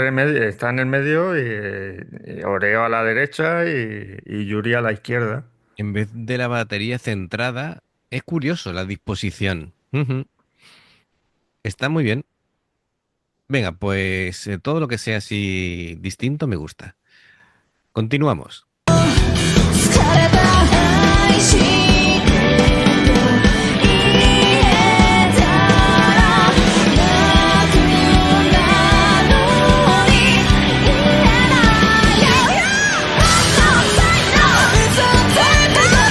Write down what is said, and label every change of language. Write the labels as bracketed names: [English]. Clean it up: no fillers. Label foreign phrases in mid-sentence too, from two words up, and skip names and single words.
[Spanish] Está en el medio y Oreo a la derecha y Yuri a la izquierda. en vez de la batería centrada, es curioso la disposición. Ujú. Está muy bien. Venga, pues todo lo que sea así distinto me gusta. Continuamos. [Japanese] 疲れた愛してと言えたら楽なのに言えないよ嘘つくこと